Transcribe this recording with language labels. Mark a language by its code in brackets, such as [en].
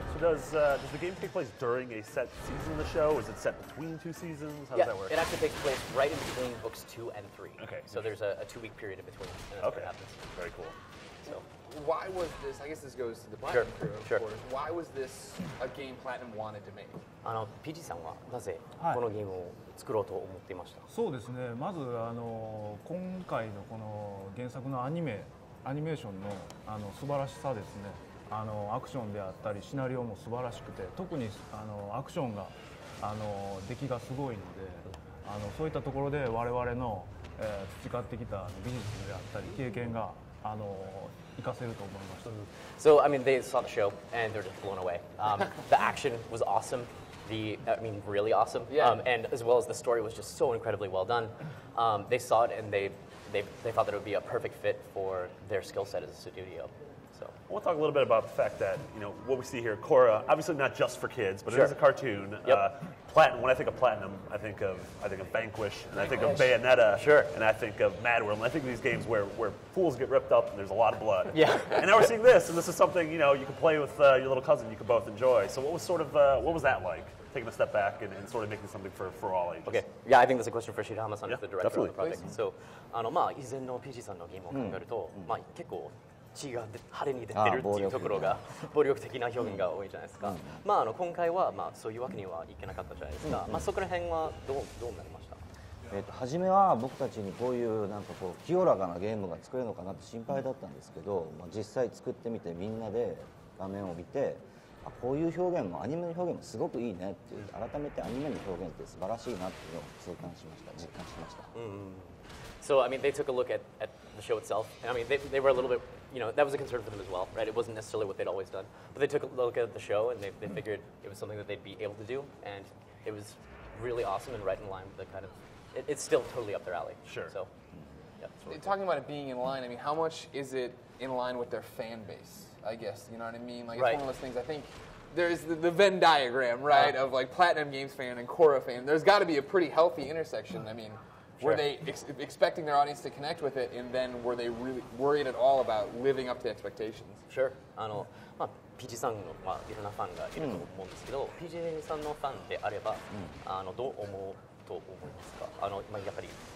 [en] So does the game take place during a set season of the show? Is it set between two seasons? How does that work? It actually takes place right in between books 2 and 3. Okay. So there's a 2-week period in between, and that's what happens. Very cool. So why was this? I guess this goes to the Platinum crew, of sure. course. Why was this a game Platinum wanted to make? [ja] PG さんはなぜこのゲームを作ろうと思っていました？そうですね。まず今回のこの原作のアニメーションの素晴らしさですね。アクションであったりシナリオも素晴らしくて、特にアクションが出来がすごいので、そういったところで我々の培ってきた技術であったり経験が活かせると思いました。 [en] So I mean, they saw the show and they're just blown away. The action was awesome. Really awesome. Yeah. And as well as the story was just so incredibly well done. They saw it and they thought that it would be a perfect fit for their skill set as a studio. So I want to talk a little bit about the fact that what we see here, Korra, obviously not just for kids, but sure. it is a cartoon. Yep. Platinum. When I think of Platinum, I think of Vanquish, and I think of Bayonetta, sure. and I think of Mad World, and I think of these games where fools get ripped up and there's a lot of blood. Yeah. And now we're seeing this, and this is something you can play with your little cousin. You can both enjoy. So what was that like? Taking a step back and sort of making something for all ages. Okay. Yeah, I think that's a question for Shirahama-san, the director definitely. of the project. [ja] So, 以前の PG さんのゲームを考えると、結構血が派手に出てるっていうところが暴力的な表現が多いじゃないですか。今回はそういうわけにはいけなかったじゃないですか。そこら辺はどうなりました？初めは僕たちにこういう清らかなゲームが作れるのかなって心配だったんですけど、実際作ってみてみんなで画面を見て。こういう表現もアニメの表現もすごくいいねっていう改めてアニメの表現って素晴らしいなっていうのを実感しました。 [en] So I mean, they took a look at the show itself. I mean, they were a little bit, that was a concern for them as well, right? It wasn't necessarily what they'd always done, but they took a look at the show and they figured it was something that they'd be able to do, and it was really awesome and right in line with the kind of. It's still totally up their alley. Sure. So, yeah. Talking about it being in line, I mean, how much is it in line with their fan base? I guess, you know what I mean? Like, right. It's one of those things, I think there's the Venn diagram, right, of like Platinum Games fan and Korra fan. There's got to be a pretty healthy intersection. I mean, were they expecting their audience to connect with it, and then were they really worried at all about living up to expectations? Sure. [ja] PG さんのいろんなファンがいると思うんですけど、PG さんのファンであればどう思うと思いますか？やっぱり。